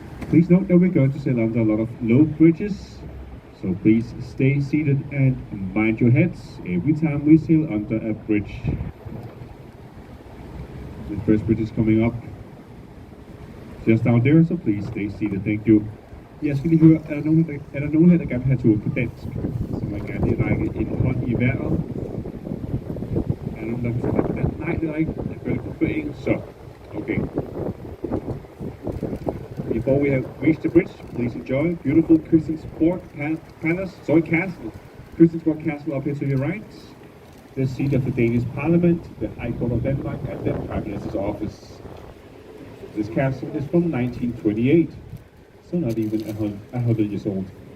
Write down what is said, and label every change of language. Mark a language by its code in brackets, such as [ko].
[en] Please note that we're going to sail under a lot of low bridges, so please stay seated and mind your heads every time we sail under a bridge. The first bridge is coming up just down there, so please stay seated. Thank you. [da] Jeg skal lige høre, er der nogen her, der gerne vil have tur på dansk? Så må jeg gerne lige række en hånd i vejret. Er der nogen, der vil tage på dansk? Nej, det er ikke. Jeg gør det på engelsk, så. [en] Okay. Before we have reached the bridge, please enjoy beautiful Christiansborg Castle. Christiansborg Castle up here to your right. The seat of the Danish Parliament, the High Court of Denmark, and the Prime Minister's office. This castle is from 1928, so not even 100 years old.